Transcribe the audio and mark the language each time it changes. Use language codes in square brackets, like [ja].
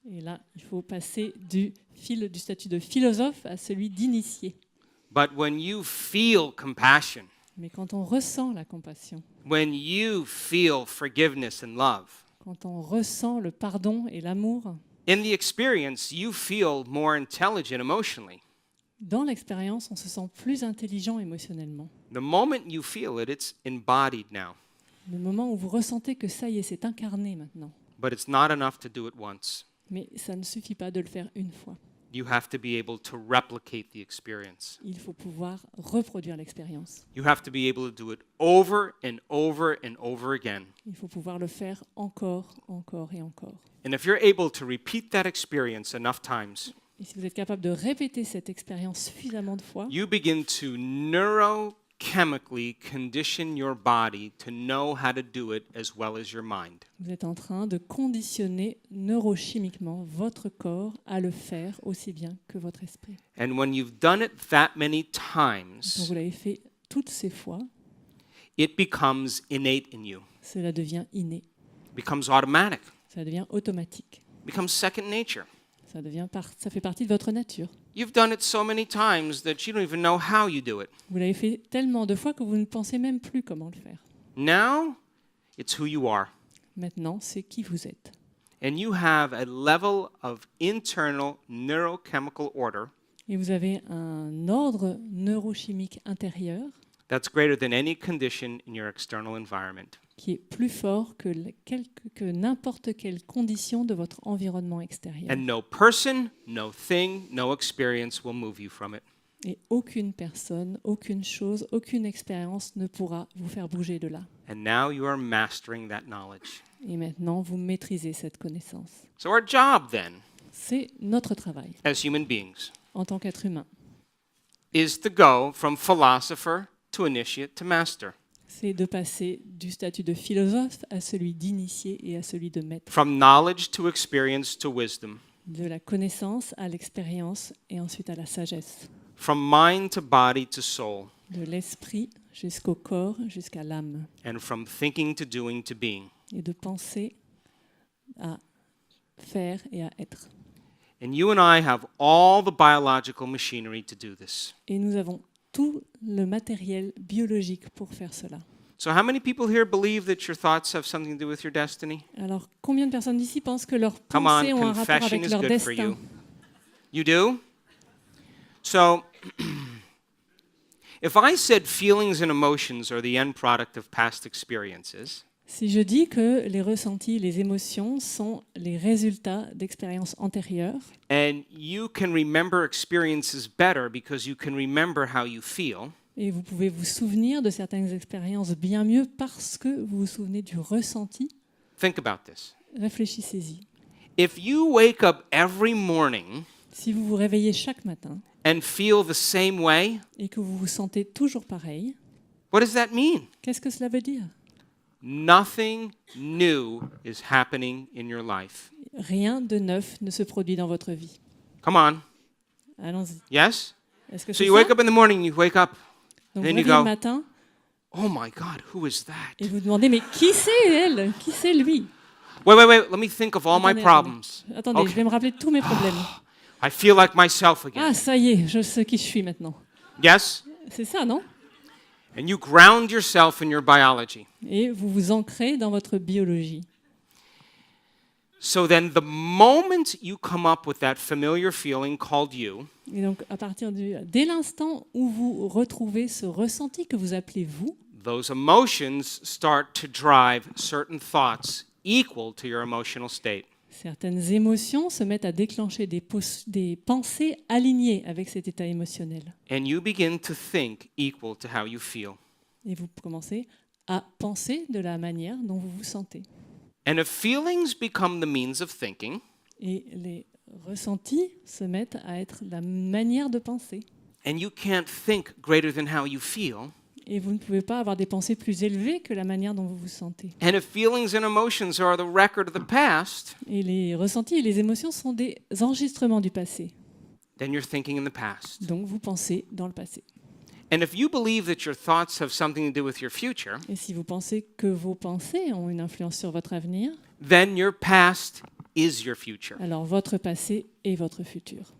[fr] Et là, il faut passer du statut de philosophe à celui d'initié. [en] But when you feel compassion, [fr] Mais quand on ressent la compassion, [en] when you feel forgiveness and love, [fr] quand on ressent le pardon et l'amour, [en] in the experience, you feel more intelligent emotionally. [fr] dans l'expérience, on se sent plus intelligent émotionnellement. [en] The moment you feel it, it's embodied now. [fr] Le moment où vous ressentez que ça y est, c'est incarné maintenant. [en] But it's not enough to do it once. [fr] Mais ça ne suffit pas de le faire une fois. [en] You have to be able to replicate the experience. [fr] Il faut pouvoir reproduire l'expérience. [en] You have to be able to do it over and over and over again. [fr] Il faut pouvoir le faire encore, encore et encore. [en] And if you're able to repeat that experience enough times, [fr] Et si vous êtes capable de répéter cette expérience suffisamment de fois, [en] you begin to neurochemically condition your body to know how to do it as well as your mind. [fr] vous êtes en train de conditionner neurochimiquement votre corps à le faire aussi bien que votre esprit. [en] And when you've done it that many [fr] Quand [en] times, [fr] vous l'avez fait toutes ces fois, [en] it becomes innate in you, [fr] cela devient inné, [en] becomes automatic, [fr] ça devient automatique, [en] becomes second nature. [fr] ça fait partie de votre nature. [en] You've done it so many times that you don't even know how you do it. [fr] Vous l'avez fait tellement de fois que vous ne pensez même plus comment le faire. [en] Now, it's who you are. [fr] Maintenant, c'est qui vous êtes. [en] And you have a level of internal neurochemical order [fr] Et vous avez un ordre neurochimique intérieur [en] that's greater than any condition in your external environment. [fr] qui est plus fort que n'importe quelle condition de votre environnement extérieur. [en] And no person, no thing, no experience will move you from it. [fr] Et aucune personne, aucune chose, aucune expérience ne pourra vous faire bouger de là. [en] And now you are mastering that knowledge. [fr] Et maintenant, vous maîtrisez cette connaissance. [en] So our job then, [fr] C'est notre travail [en] as human beings, [fr] en tant qu'être humain. [en] is to go from philosopher to initiate to master, [fr] C'est de passer du statut de philosophe à celui d'initié et à celui de maître. [en] from knowledge to experience to wisdom, [fr] De la connaissance à l'expérience et ensuite à la sagesse. [en] from mind to body to soul, [fr] De l'esprit jusqu'au corps, jusqu'à l'âme. [en] and from thinking to doing to being. [fr] Et de penser à faire et à être. [en] And you and I have all the biological machinery to do this. [fr] Et nous avons tout le matériel biologique pour faire cela. [en] So how many people here believe that your thoughts have something to do with your destiny? [fr] Alors, combien de personnes d'ici pensent que leurs [en] Come [fr] pensées [en] on, [fr] ont un rapport [en] confession [fr] avec [en] is [fr] leur [en] good for [fr] destin? [en] you. You do? So, if I said feelings and emotions are the end product of past experiences, [fr] Si je dis que les ressentis, les émotions sont les résultats d'expériences antérieures, [en] and you can remember experiences better because you can remember how you feel, [fr] et vous pouvez vous souvenir de certaines expériences bien mieux parce que vous vous souvenez du ressenti, [en] think about this. [fr] réfléchissez-y. [en] If you wake up every morning [fr] Si vous vous réveillez chaque matin [en] and feel the same way, [fr] et que vous vous sentez toujours pareil, [en] what does that mean? [fr] qu'est-ce que cela veut dire? [en] Nothing new is happening in your life. [fr] Rien de neuf ne se produit dans votre vie. [en] Come on. [fr] Allons-y. [en] Yes? [fr] Est-ce que [en] So [fr] c'est [en] you [fr] ça? [en] wake up in the morning, you wake up, [fr] Donc [en] then [fr] vous [en] you [fr] réveillez le [en] go, [fr] matin [en] oh my God, who is that? [fr] et vous demandez mais qui c'est elle? Qui c'est lui? [en] Wait, let me think of all my [fr] Attendez, [en] problems. [fr] Attendez, [en] Okay. [fr] je vais me rappeler de tous mes problèmes. [en] I feel like myself again. [fr] Ah, ça y est, je sais qui je suis maintenant. [en] Yes? [fr] C'est ça, non? [en] And you ground yourself in your biology. [fr] Et vous vous ancrez dans votre biologie. [en] So then the moment you come up with that familiar feeling called you, [fr] Et donc, dès l'instant où vous retrouvez ce ressenti que vous appelez vous, [en] those emotions start to drive certain thoughts equal to your emotional state. [fr] certaines émotions se mettent à déclencher des pensées alignées avec cet état émotionnel. [en] And you begin to think equal to how you feel. [fr] Et vous commencez à penser de la manière dont vous vous sentez. [en] And if feelings become the means of thinking, [fr] Et les ressentis se mettent à être la manière de penser. [en] and you can't think greater than how you feel, [fr] Et vous ne pouvez pas avoir des pensées plus élevées que la manière dont vous vous sentez. [en] and if feelings and emotions are the record of the past, [fr] Et les ressentis et les émotions sont des enregistrements du passé. [en] then you're thinking in the past. [fr] Donc vous pensez dans le passé. [en] And if you believe that your thoughts have something to do with your future, [fr] Et si vous pensez que vos pensées ont une influence sur votre avenir, [en] then your past is your future. [fr] alors votre passé est votre futur.